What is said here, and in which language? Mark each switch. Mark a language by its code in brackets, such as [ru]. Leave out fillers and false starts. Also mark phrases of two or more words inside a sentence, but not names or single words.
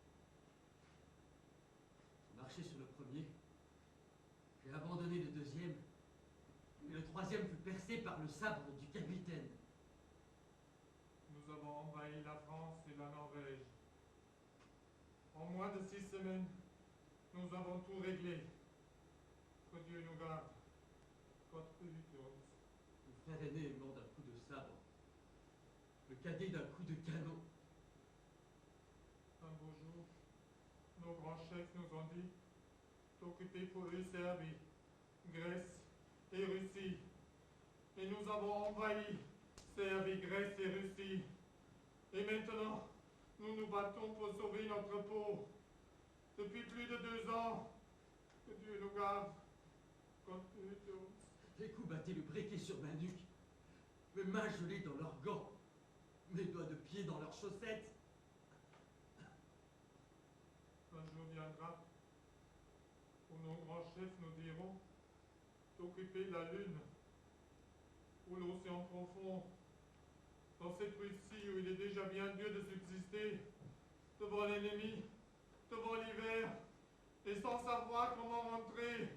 [fr] J'ai marché sur le premier, j'ai abandonné le deuxième, et le troisième fut percé par le sabre du capitaine. Nous avons envahi la France et la Norvège. En moins de 6 semaines, nous avons tout réglé. Que Dieu nous garde. [de] Gott behüte uns. [fr] Le frère aîné est mort d'un coup de sabre, le cadet d'un coup de canon. Un beau jour, nos grands chefs nous ont dit d'occuper pour eux Serbie, Grèce et Russie. Et nous avons envahi Serbie, Grèce et Russie. Et maintenant, nous nous battons pour sauver notre peau. Depuis plus de 2 ans, que Dieu nous garde. [de] Gott behüte uns. [fr] Les coups battaient le briquet sur ma nuque, mes mains gelées dans leurs gants, mes doigts de pied dans leurs chaussettes. Un jour viendra où nos grands chefs nous diront d'occuper la Lune ou l'océan profond, dans cette Russie où il est déjà bien dur de subsister, devant l'ennemi, devant l'hiver, et sans savoir comment rentrer.